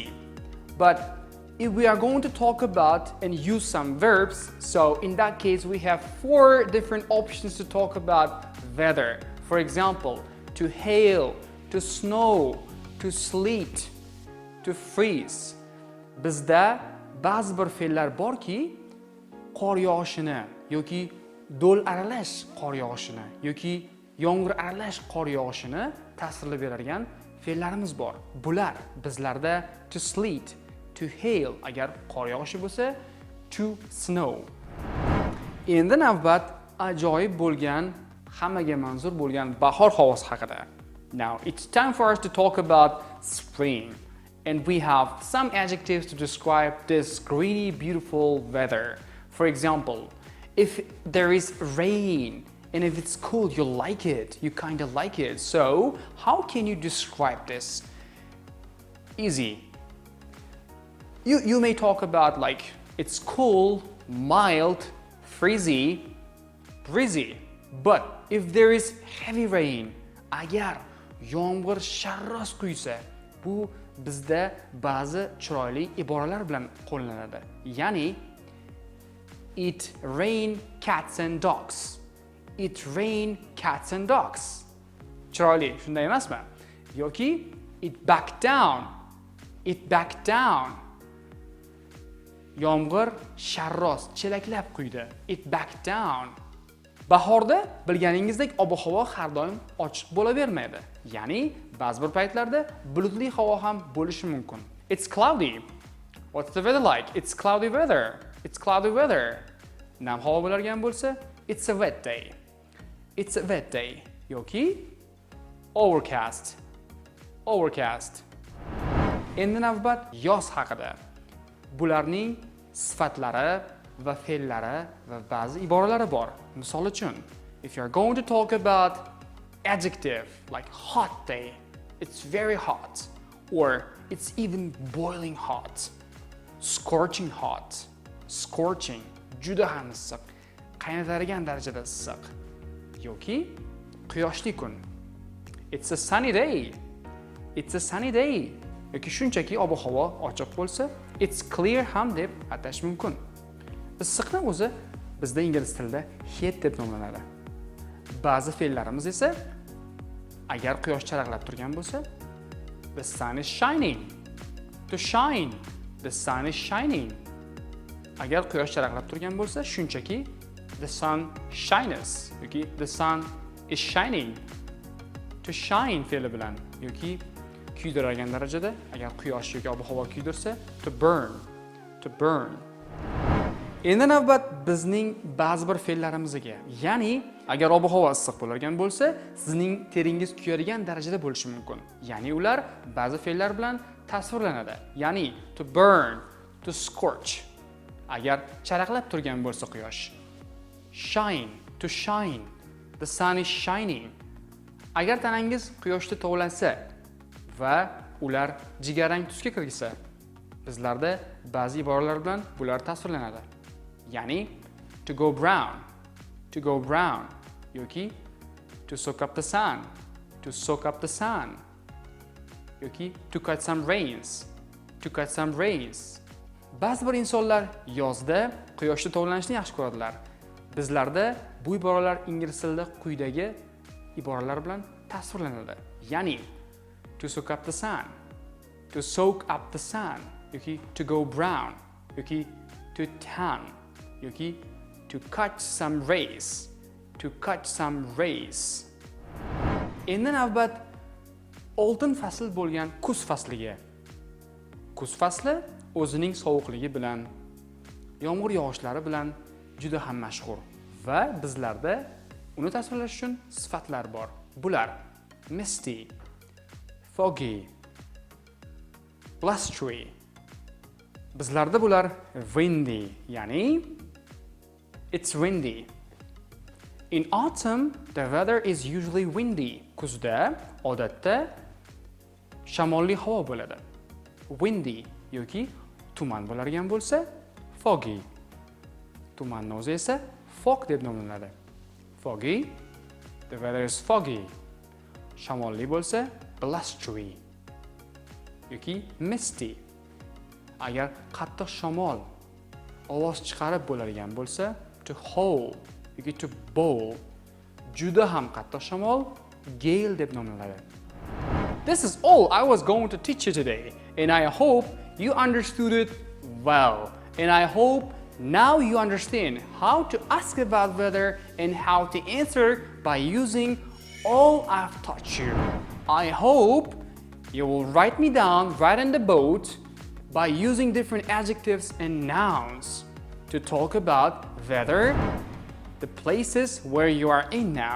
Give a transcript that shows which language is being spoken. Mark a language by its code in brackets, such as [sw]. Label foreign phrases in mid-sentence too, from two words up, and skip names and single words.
[en] But if we are going to talk about and use some verbs, so in that case we have 4 different options to talk about weather. For example, to hail, to snow, to sleet, to freeze. [uz] Bizda ba'zi bir fe'llar borki, qor yog'ishini yoki do'l aralash qor yog'ishini yoki yomg'ir aralash qor yog'ishini ta'sirlab beradigan fe'llarimiz bor. Bular bizlarda [en] to sleet, to hail [uz] agar qor yog'ishi bo'lsa, [en] to snow. [uz] Endi navbat ajoyib bo'lgan, hammaga manzur bo'lgan bahor havosi haqida. [en] Now it's time for us to talk about spring, and we have some adjectives to describe this greeny, beautiful weather. For example, if there is rain and if it's cool, you like it, you kind of like it. So how can you describe this? Easy. You may talk about like it's cool, mild, breezy. But if there is heavy rain, [uz] agar yomg'ir sharros quysa, bu bizda ba'zi chiroyli iboralar bilan qo'llanadi. [en] Ya'ni it rain cats and dogs. It rain cats and dogs. [uz] Chiroyli, shunday emasmi? [en] Yoki it back down. It back down. [uz] Yomg'ir sharros chelaklab quydi. [en] It back down. [uz] Bahorda bilganingizdek ob-havo har doim ochiq bo'lavermaydi. Ya'ni ba'zi bir paytlarda bulutli havo ham bo'lishi mumkin. [en] It's cloudy. What's the weather like? It's cloudy weather. It's cloudy weather. [uz] Nam havo bo'largan bo'lsa, [en] it's a wet day. It's a wet day. [uz] Yoki overcast. Overcast. Endi navbat yoz haqida. Bularning sifatlari va fe'llari va ba'zi iboralari bor. Misol uchun, [en] if you are going to talk about adjective like hot day, it's very hot, or it's even boiling hot, scorching hot, scorching, [uz] juda ham issiq, qaynatadigan darajada issiq, yoki quyoshli kun, [en] it's a sunny day, it's a sunny day, [uz] yoki shunchaki ob-havo ochiq bo'lsa, [en] it's clear [uz] ham deb atash mumkin. Issiqni o'zi bizda ingliz tilida heat deb nomlanadi. Ba'zi fe'llarimiz esa agar quyosh charaqlab turgan bo'lsa, [en] the sun is shining. To shine. The sun is shining. [uz] Agar quyosh charaqlab turgan bo'lsa, shunchaki [en] the sun shines [uz] yoki [en] the sun is shining. To shine [uz] fe'li bilan yoki kuydiradigan darajada, agar quyosh yoki ob-havo kuydirsa, [en] to burn. To burn. [uz] Endi navbat bizning ba'zi bir fe'llarimizga. Ya'ni, agar ob-havo issiq bo'lgan bo'lsa, sizning teringiz kuyadigan darajada bo'lishi mumkin. Ya'ni ular ba'zi fe'llar bilan tasvirlanadi. [en] Ya'ni to burn, to scorch. [uz] Agar charaqlab turgan bo'lsa quyosh. [en] Shine, to shine. The sun is shining. [uz] Agar tanangiz quyoshda tovlansa va ular jigarrang tusga kirgisa, bizlarda ba'zi iboralar bilan bular tasvirlanadi. [en] Ya'ni to go brown, to go brown, yoki to soak up the sun, to soak up the sun, yoki to catch some rains, to catch some rains. [uz] Ba'zi bir insonlar yozda quyoshda tovlanishni yaxshi ko'radilar. Bizlarda bu iboralar ingliz tilida quyidagi iboralar bilan tasvirlanadi. [en] Ya'ni to soak up the sun, to soak up the sun, yoki to go brown, yoki to tan, yoki to catch some rays, to catch some rays. [uz] Endi navbat oltin fasl bo'lgan kuz fasliga. Kuz fasli o'zining sovuqligi bilan, yomg'ir yog'ishlari bilan juda ham mashhur va bizlarda uni tasvirlash uchun sifatlar bor. [en] Bular misty, foggy, blustery. [uz] Bizlarda bular windy, ya'ni [en] it's windy. In autumn, the weather is usually windy. [uz] Kuzda odatda shamolli havo bo'ladi. Windy yoki tuman bo'ladigan bo'lsa, foggy. Tumanning o'zi esa fog deb nomlanadi. [en] Foggy, the weather is foggy. [uz] Shamolli bo'lsa, blustery yoki misty. Agar qattiq shamol ovoz chiqarib bo'ladigan bo'lsa, [en] to howl yoki to bowl. [uz] Juda ham qattiq shamol gale deb nomlanadi. [en] This is all I was going to teach you today, and I hope you understood it well. And I hope now you understand how to ask about weather and how to answer by using all I've taught you. I hope you will write me down right in the boat by using different adjectives and nouns to talk about weather, the places where you are in now.